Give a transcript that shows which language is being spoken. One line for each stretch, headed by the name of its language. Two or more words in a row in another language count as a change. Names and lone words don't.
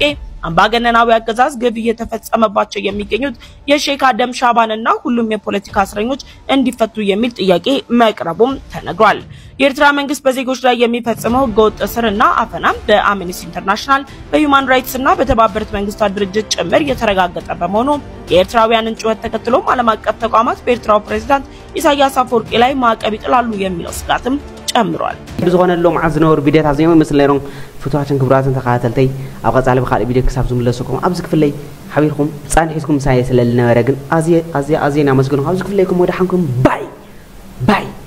Amharic: አምባገነናዊ አገዛዝ ግፍ እየተፈጸመባቸው የሚገኙት የሼክ አደም ሻባንና ሁሉም የፖለቲካ እስረኞች እንዲፈቱ የሚል ጥያቄ መቅረቡም ተነግሯል። የኤርትራ መንግስት በዜጎች ላይ የሚፈጽመው ህገወጥ እስርና አፈና በአምነስቲ ኢንተርናሽናል በሂውማን ራይትስ እና በተባበሩት መንግስታት ድርጅት ጭምር የተረጋገጠ በመሆኑ የኤርትራውያንን ጩኸት ተከትሎ ዓለም አቀፍ ተቋማት በኤርትራው ፕሬዝዳንት ኢሳያስ አፈወርቂ ላይ ማዕቀብ ይጥላሉ የሚለው ስጋትም ጨምሯል።
Tigrinya: ብዝኾነሎም ዓዝ ዝነበሩ ቪድዮታት እዚኦም ይመስል ነይሮም። ፍትዋትን ክቡራትን ተኸታተልተይ ኣብ ቀጻሊ ብካልእ ቪድዮ ክሳብ ዝምለሰኩም ኣብዚ ክፍለይ ሓቢርኩም ጻንሒትኩም ሳየ ስለዝነበረ ግን ኣዝየ ኣዝየ ኣዝየ ናመስግኖ ኣብዚ ክፍለይኩም ወደ ሓንኩም ባይ